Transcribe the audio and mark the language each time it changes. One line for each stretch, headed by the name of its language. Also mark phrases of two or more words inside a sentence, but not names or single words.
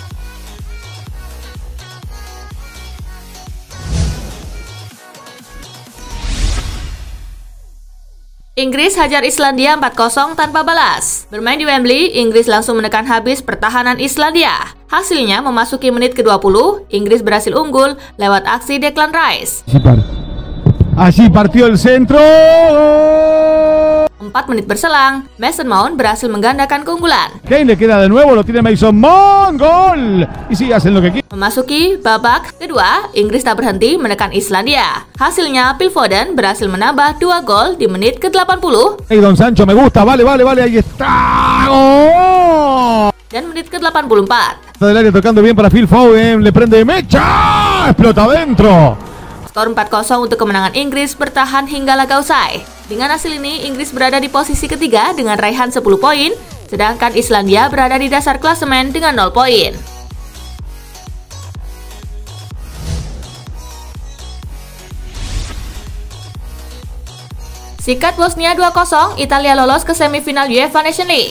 Indonesian: Inggris hajar Islandia 4-0 tanpa balas. Bermain di Wembley, Inggris langsung menekan habis pertahanan Islandia. Hasilnya memasuki menit ke-20, Inggris berhasil unggul lewat aksi Declan Rice.
Spanish: Allí partió el centro.
Indonesian: 4 menit berselang, Mason Mount berhasil menggandakan keunggulan.
Spanish: Kane le queda de nuevo, lo tiene Mason Mount, gol. Y sí, hacen lo que quieren.
Indonesian: Memasuki babak kedua, Inggris tak berhenti menekan Islandia. Hasilnya, Phil Foden berhasil menambah 2 gol di menit ke-80.
Spanish: Hey, Don Sancho, me gusta, vale, ahí está. ¡Oh!
Indonesian: Dan menit ke-84.
Spanish: Del área tocando bien para Phil Foden, le prende mecha, explota adentro.
Indonesian: Skor 4-0 untuk kemenangan Inggris bertahan hingga laga usai. Dengan hasil ini, Inggris berada di posisi ketiga dengan raihan 10 poin, sedangkan Islandia berada di dasar klasemen dengan 0 poin. Sikat Bosnia 2-0, Italia lolos ke semifinal UEFA Nations League.